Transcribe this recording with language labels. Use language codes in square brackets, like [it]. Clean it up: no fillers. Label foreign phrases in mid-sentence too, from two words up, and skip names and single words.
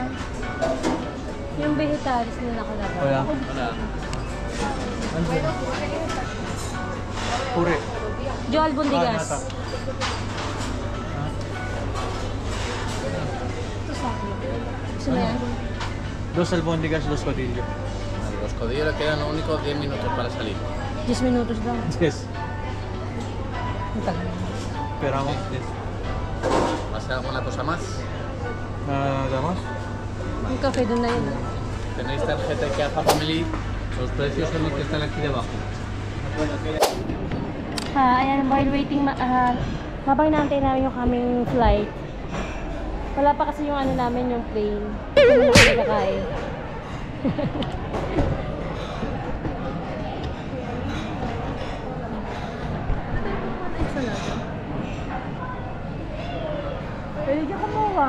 [tl] Yung vegetalis na nakalagay. Wala. Wala. Ano ba? Pure. [es] Jo albondigas. Nata. [tl] Gusto mo yan? [es] Dos albóndigas, dos codillo. Los codillos le quedan lo único 10 minutos para salir. [tl] 10 minutos daw. Yes. Ang tagal. [es] Esperamos. Yes. ¿Va a ser alguna cosa más? Nada más. [tl] Yung cafe doon na yun. [es] Tenéis tarjeta IKEA Family. Los precios son los que están aquí debajo. [tl] Ayan, [en] while waiting, [tl] habang naantay namin yung kaming flight, wala pa kasi yung ano namin, yung plane. Hindi na kami kakain. Pwede ka kumuha.